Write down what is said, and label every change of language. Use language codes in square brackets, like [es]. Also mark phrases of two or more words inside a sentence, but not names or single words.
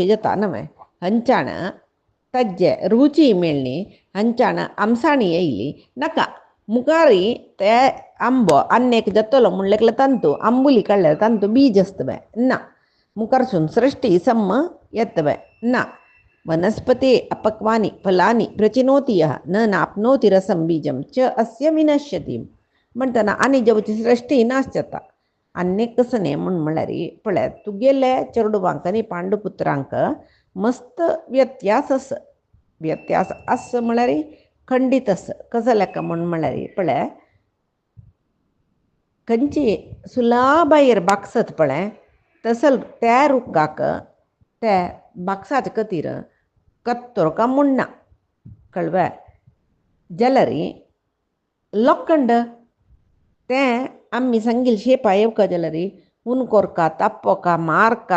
[kok] जाता न्हय हंचाण ताजे रुची मेळ्ळी हंचाण आमसाणी येयली नाका मुखारी ते आंबो अन्नेक जातलो म्हणलें तांतू आंबोली काडल्यार तांतू बीज आसतवे ना मुखारसून सृष्टी सम्म येतवे ना वनस्पती [sa] अपक्वानि फलानि प्रचिनोति यः न नाप्नोति रसं बीजं च अस्य विनश्यति [kok] म्हणटना आनी जेवची सृष्टी नाश जाता अन्नेक कसं न्ही म्हूण म्हणल्यार पळय तुगेले चेडवांक आनी पांडुपुत्रांक मस्त व्यत्यास आस म्हळ्यार खंडीत आस कसो लेका म्हूण म्हळ्यार पळय खंयची सुलाभायर बागसत पळय तसल त्या रुखाक ते बागसाचे खातीर कत्तोरका म्हूण ना कळ्ळें जाल्यार लोखंड तें आमी सांगिल्लें शेपा येवका जाल्यार ऊन कोरका तापोवका मारका